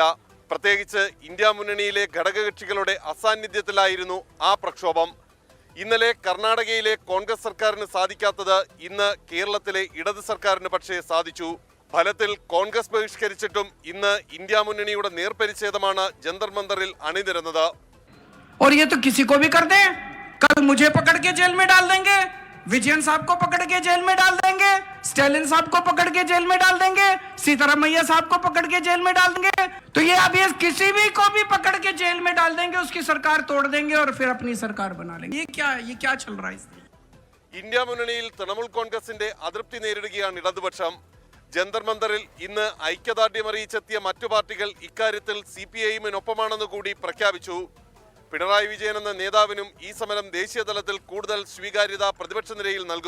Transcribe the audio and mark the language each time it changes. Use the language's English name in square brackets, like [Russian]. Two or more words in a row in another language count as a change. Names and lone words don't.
[Malayalam] പ്രത്യേകിച്ച് ഇന്ത്യ മുന്നണിയിലെ ഘടകകക്ഷികളുടെ അസാന്നിധ്യത്തിലായിരുന്നു ആ പ്രക്ഷോഭം. ഇന്നലെ കർണാടകയിലെ കോൺഗ്രസ് സർക്കാരിന് സാധിക്കാത്തത് ഇന്ന് കേരളത്തിലെ ഇടത് സർക്കാരിന് പക്ഷേ സാധിച്ചു. ഫലത്തിൽ കോൺഗ്രസ് ബഹിഷ്കരിച്ചിട്ടും ഇന്ന് ഇന്ത്യ മുന്നണിയുടെ നേർപരിച്ഛേദമാണ് ജന്തർ മന്ദറിൽ അണിനിരന്നത്. [Hindi] कल मुझे पकड़ के जेल में डाल देंगे, विजयन साहब को पकड़ के जेल में डाल देंगे, स्टालिन साहब को पकड़ के जेल में डाल देंगे, सीताराम मैया साहब को पकड़ के जेल में डाल देंगे. तो ये अब ये किसी भी को भी पकड़ के जेल में डाल देंगे, उसकी सरकार तोड़ देंगे और फिर अपनी सरकार बना लेंगे. ये क्या चल रहा है? [Malayalam] ഇന്ത്യ മുന്നണിയിൽ തൃണമൂൽ കോൺഗ്രസിന്റെ അതൃപ്തി നേരിടുകയാണ് ഇടതുപക്ഷം. ജന്തർ മന്ദറിൽ ഇന്ന് ഐക്യദാർഢ്യം അറിയിച്ചെത്തിയ മറ്റു പാർട്ടികൾ ഇക്കാര്യത്തിൽ CPI-നൊപ്പമാണെന്ന് കൂടി പ്രഖ്യാപിച്ചു. പിണറായി വിജയൻ എന്ന നേതാവിനും ഈ സമരം ദേശീയ തലത്തിൽ കൂടുതൽ സ്വീകാര്യത പ്രതിപക്ഷ നിരയിൽ നൽകും.